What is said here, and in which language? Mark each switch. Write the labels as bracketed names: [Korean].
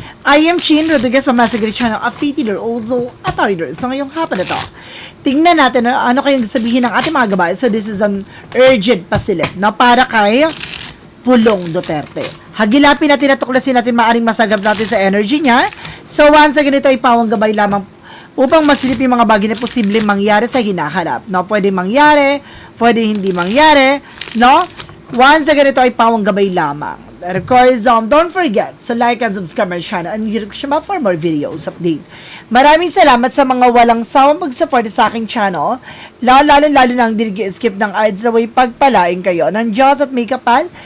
[English] I am Chin Rodriguez from Masagri Channel, a Fiti Leader, also a Rider. [Filipino] So ngayong hapon na to, tingnan natin ano kayong sabihin ng ating mga gabay. [English] So this is an urgent [Filipino] pasilip na para kay [English] Pulong Duterte. [Filipino] Hagilapin natin at tuklasin natin maaring masagap natin sa energy niya. [English] So once again, [Filipino] ito ay pawang gabay lamang upang masilip yung mga bagay na posibleng mangyari sa hinaharap. No? Pwede mangyari, pwede hindi mangyari, no? [English] Once again, [Filipino] ito ay pawang gabay lamang. [English] And of course, don't forget to like and subscribe my channel and hit for more videos update. [Filipino] Maraming salamat sa mga walang sawang pag-support sa aking channel. Lalo na ang skip ng ads away pagpalain kayo ng Diyos at may kapal.